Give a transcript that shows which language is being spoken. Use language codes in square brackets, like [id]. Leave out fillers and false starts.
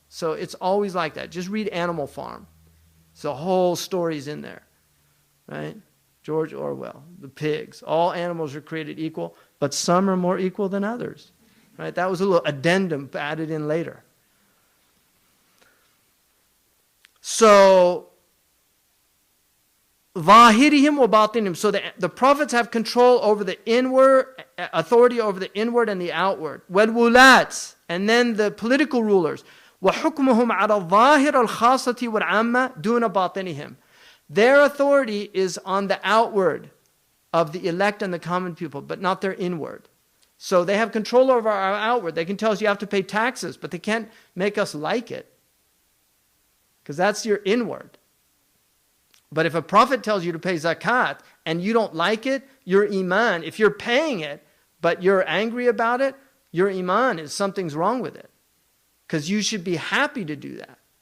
[en] So it's always like that. Just read Animal Farm. So the whole story's in there. Right? George Orwell, the pigs. All animals are created equal, but some are more equal than others. Right? That was a little addendum added in later. [ar] So, ظاهرهم وباطنهم. [en] So the prophets have control over the inward, authority over the inward and the outward. [ar] والولاة. [en] And then the political rulers. [ar] وحكمهم على الظاهر الخاصة والعامة دون باطنهم. [en] Their authority is on the outward of the elect and the common people, but not their inward. So they have control over our outward. They can tell us you have to pay taxes, but they can't make us like it. Because that's your inward. But if a prophet tells you to pay zakat and you don't like it, your iman, if you're paying it, but you're angry about it, your iman is something's wrong with it. Because you should be happy to do that.